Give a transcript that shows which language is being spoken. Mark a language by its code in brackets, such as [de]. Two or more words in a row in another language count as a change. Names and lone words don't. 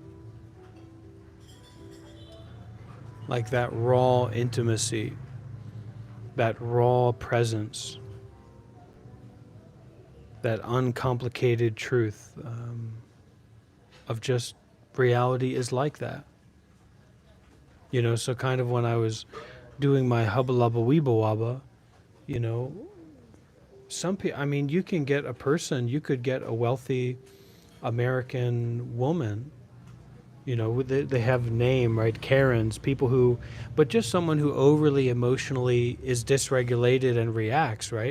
[en] Like that raw intimacy, that raw presence, that uncomplicated truth of just reality is like that. You know, so kind of when I was doing my hubba lubba weeba wabba, you know, some people, I mean, you can get a person, you could get a wealthy American woman, you know, they have a name, right? Karens, people who, but just someone who overly emotionally is dysregulated and reacts, right?